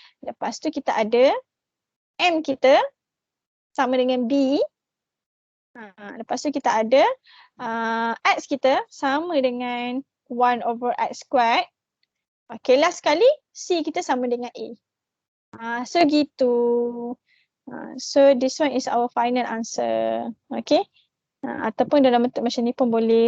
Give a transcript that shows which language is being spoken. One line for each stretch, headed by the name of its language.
Malay: Lepas tu kita ada M kita sama dengan B. Lepas tu kita ada X kita sama dengan
English: 1 over X squared.
Malay: Okay. Last sekali C kita sama dengan A. So gitu.
English: So this one is our final answer. Okay.
Malay: Ataupun dalam bentuk macam ni pun boleh.